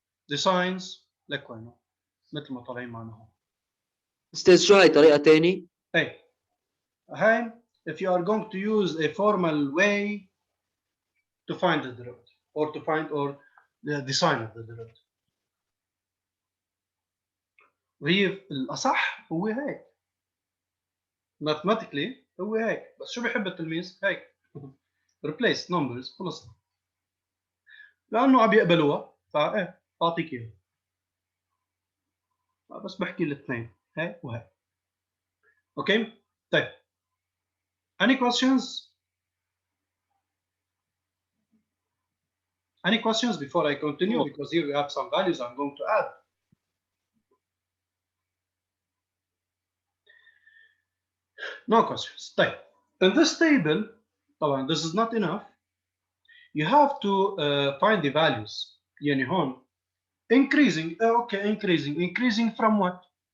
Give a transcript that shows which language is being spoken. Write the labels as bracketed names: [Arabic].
[English] The signs [Arabic] لك وينه مثل ما طالعين معنا هون. استاذ شو هاي طريقة تاني؟ [English] Hey, if you are going to use a formal way to find the derivative or to find or the sign of the derivative. [Arabic] وهي الأصح هو هيك. [English] Mathematically [Arabic] هو هيك، بس شو بيحب التلميذ؟ هيك. [English] Replace numbers [Arabic] خلص. لأنه عم يقبلوها فايه بعطيك اياها. بس بحكي الاثنين هاي وهاي. اوكي؟ طيب. [English] Any questions? Any questions before I continue? Because here we have some values I'm going to add. No questions. [Arabic] طيب. [English] In this table, [Arabic] طبعا [English] this is not enough. You have to find the values. [Arabic] يعني هون [English] increasing. Okay, increasing from what?